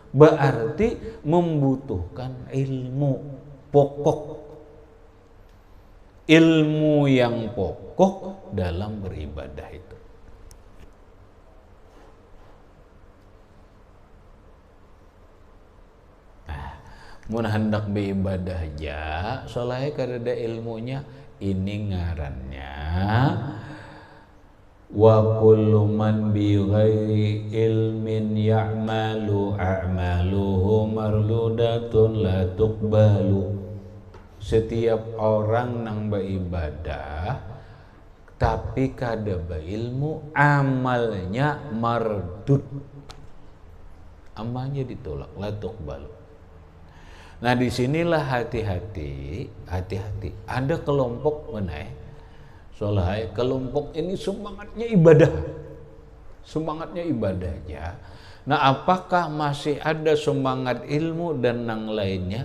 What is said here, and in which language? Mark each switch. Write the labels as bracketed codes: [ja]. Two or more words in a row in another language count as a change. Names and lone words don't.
[id] Berarti membutuhkan ilmu pokok, ilmu yang pokok dalam beribadah itu. Nah, [bjn] mun hendak beribadah aja, soalnya kada ilmunya, ini ngarannya [ar] وكل من بغير علم يعمل أعماله مردودة لا تقبل. [bjn] Setiap orang nang beribadah tapi kada berilmu, amalnya mardud, amalnya ditolak, [ar] لا تقبل. [id] Nah, disinilah hati-hati. Ada kelompok menaik, soalnya kelompok ini semangatnya ibadah, semangatnya ibadah aja. Nah, apakah masih ada semangat ilmu dan yang lainnya?